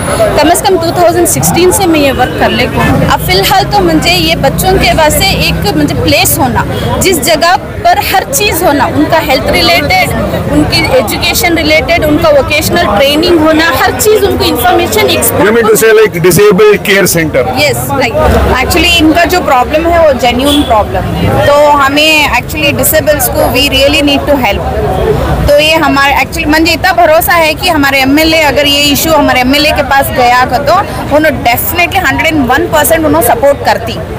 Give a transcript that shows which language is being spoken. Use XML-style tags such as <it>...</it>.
<hi>कम से कम 2016 से मैं ये वर्क कर लेती हूँ. अब फिलहाल तो मुझे ये बच्चों के वास्ते एक मुझे प्लेस होना, जिस जगह पर हर चीज़ होना, उनका हेल्थ रिलेटेड, उनकी एजुकेशन रिलेटेड, उनका वोकेशनल ट्रेनिंग होना, हर चीज़ उनको information.</hi> <en>You mean to say like disabled care center? Yes, right.</en> <hi>Actually इनका जो प्रॉब्लम है वो जेन्युइन प्रॉब्लम है, तो हमें एक्चुअली डिसेबल्स को</hi> <en>We really need to help.</en> <hi>तो ये हमारे एक्चुअली मुझे इतना भरोसा है कि हमारे MLA अगर ये इशू हमारे MLA के पास गया तो उन्होंने डेफिनेटली 101% उन्होंने सपोर्ट करती.</hi>